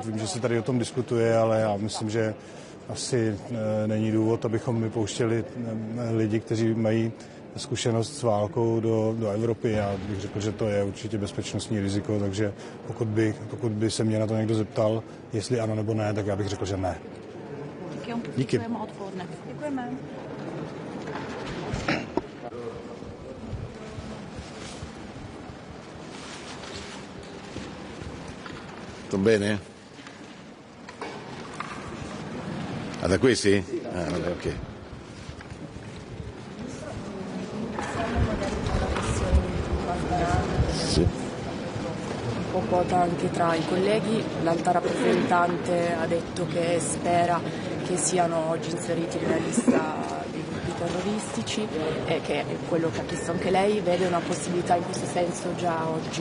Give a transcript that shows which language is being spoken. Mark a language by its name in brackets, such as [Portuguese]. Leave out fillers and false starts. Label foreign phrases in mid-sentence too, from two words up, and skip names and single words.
[Czech] Vím, že se tady o tom diskutuje, ale já myslím, že asi není důvod, abychom vypouštěli lidi, kteří mají zkušenost s válkou do Evropy. Já bych řekl, že to je určitě bezpečnostní riziko, takže pokud by se mě na to někdo zeptal, jestli ano nebo ne, tak já bych řekl, že ne. Díky. Děkujeme. [Italian] Tutto bene? Ah, da qui sì? Ah, vabbè, ok. Poco anche tra i colleghi, l'alta rappresentante ha detto che spera che siano oggi inseriti nella lista dei gruppi terroristici e che è quello che ha chiesto anche lei, vede una possibilità in questo senso già oggi?